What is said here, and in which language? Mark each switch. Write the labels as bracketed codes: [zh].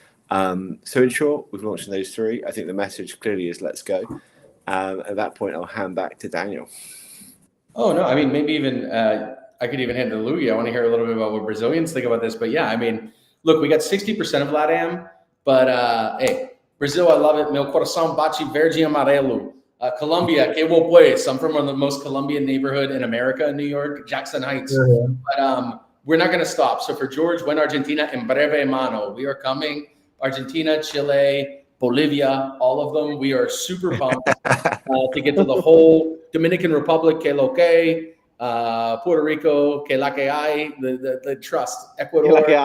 [en] So in short, we've launched those 3. I think the message clearly is let's go. At that point, I'll hand back to Daniel. Oh, no, I mean, maybe even I could even hand to Luigi. I want to hear a little bit about what Brazilians think about this. But yeah, I mean, look, we got 60% of LATAM, but hey, Brazil, I love it. [pt] Meu coração bate verde e amarelo. [es] Colombia, que vou pues. [en] I'm from one of the most Colombian neighborhood in America, New York, Jackson Heights. But we're not going to stop. So for George, when Argentina, [es] en breve mano, [en] we are coming. Argentina, Chile, Bolivia, all of them. We are super pumped to get to the whole Dominican Republic, [es] que lo que, [en] Puerto Rico, [es] que la que hay, [en] the trust, Ecuador.